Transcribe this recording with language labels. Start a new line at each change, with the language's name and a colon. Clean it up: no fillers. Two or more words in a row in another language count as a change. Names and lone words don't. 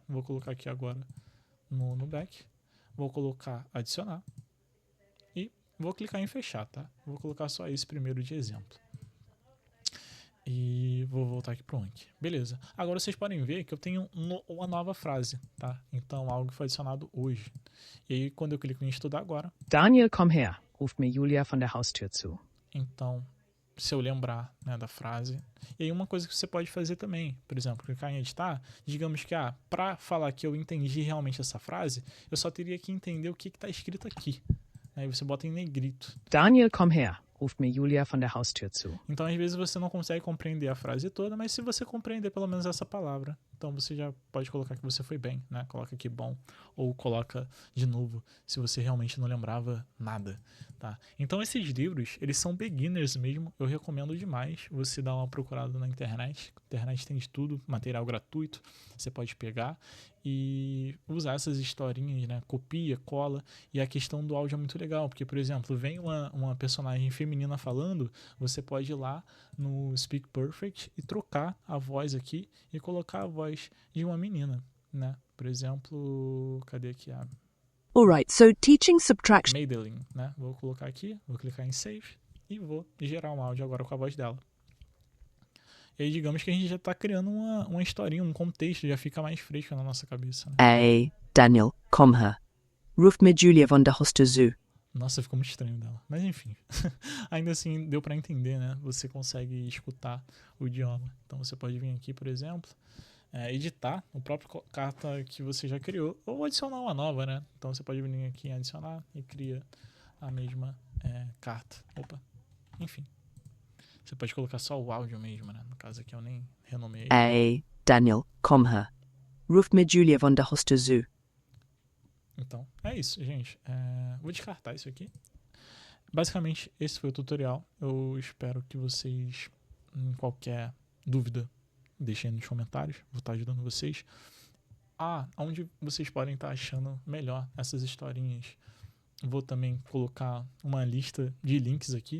Portuguese: Vou colocar aqui agora no back, vou colocar adicionar e vou clicar em fechar, tá? Vou colocar só esse primeiro de exemplo. E vou voltar aqui pro Anki. Beleza. Agora vocês podem ver que eu tenho uma nova frase, tá? Então, algo que foi adicionado hoje. E aí, quando eu clico em estudar agora...
German: Daniel, komm her, ruft mir Julia von der Haustür zu.
Portuguese: Então, se eu lembrar, né, da frase... E aí, uma coisa que você pode fazer também, por exemplo, clicar em editar, digamos que, para falar que eu entendi realmente essa frase, eu só teria que entender o que está escrito aqui. Aí você bota em negrito.
German: Daniel, komm her, ruft mir Julia von der Haustür zu.
Portuguese: Então, às vezes, você não consegue compreender a frase toda, mas se você compreender pelo menos essa palavra, então você já pode colocar que você foi bem, né? Coloca aqui bom, ou coloca de novo, se você realmente não lembrava nada, tá? Então, esses livros, eles são beginners mesmo, eu recomendo demais você dar uma procurada na internet. A internet tem de tudo, material gratuito, você pode pegar e usar essas historinhas, né? Copia, cola, e a questão do áudio é muito legal, porque, por exemplo, vem uma personagem feminina falando, você pode ir lá no Speak Perfect e trocar a voz aqui e colocar a voz de uma menina, né? Por exemplo, cadê aqui a
English: Alright, so teaching subtraction.
Portuguese: Madeline, né? Vou colocar aqui, vou clicar em Save e vou gerar um áudio agora com a voz dela. E aí, digamos que a gente já está criando uma historinha, um contexto, já fica mais fresco na nossa cabeça, né?
German: Daniel, komm her, ruft mir Julia von der Haustür zu.
Portuguese: Nossa, ficou muito estranho dela. Mas enfim, ainda assim deu para entender, né? Você consegue escutar o idioma. Então você pode vir aqui, por exemplo, editar o próprio carta que você já criou ou adicionar uma nova, né? Então você pode vir aqui em adicionar e cria a mesma carta. Enfim. Você pode colocar só o áudio mesmo, né? No caso aqui eu nem renomeei.
German: Daniel, komm her, ruft mir Julia von der Haustür zu.
Portuguese: Então, é isso, gente. Vou descartar isso aqui. Basicamente, esse foi o tutorial. Eu espero que vocês, em qualquer dúvida, deixem nos comentários. Vou estar ajudando vocês. Onde vocês podem estar achando melhor essas historinhas vou também colocar uma lista de links aqui.